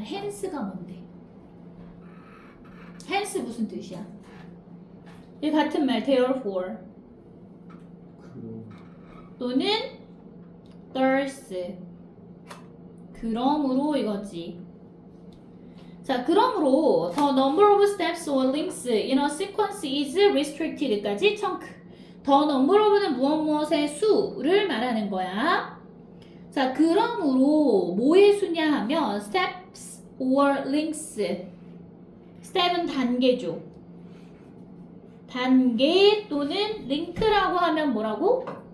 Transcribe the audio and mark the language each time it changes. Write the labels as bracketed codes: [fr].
[ko] hence가 뭔데? hence 무슨 뜻이야? 이 같은 말 therefore 또는 thus 그러므로 이거지. 자, 그러므로 [en] the number of steps or links in a sequence is restricted까지 chunk. the number of [ko] 는 무엇의 수를 말하는 거야. 자, 그러므로 뭐의 수냐 하면 steps or links. step은 단계죠. 단계 또는 링크라고 하면 뭐라고?